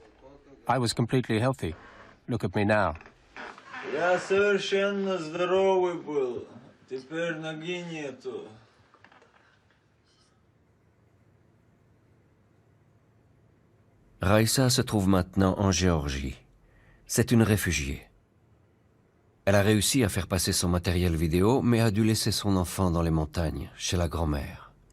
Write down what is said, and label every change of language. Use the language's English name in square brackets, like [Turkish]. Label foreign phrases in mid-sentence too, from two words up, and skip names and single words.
[English] I was completely healthy. Look at me now. [Russian] Я совершенно здоровый был. Теперь ноги нету. [French] Raisa se trouve maintenant en Géorgie. C'est une réfugiée. Elle a réussi à faire passer son matériel vidéo, mais a dû laisser son enfant dans les montagnes, chez la grand-mère.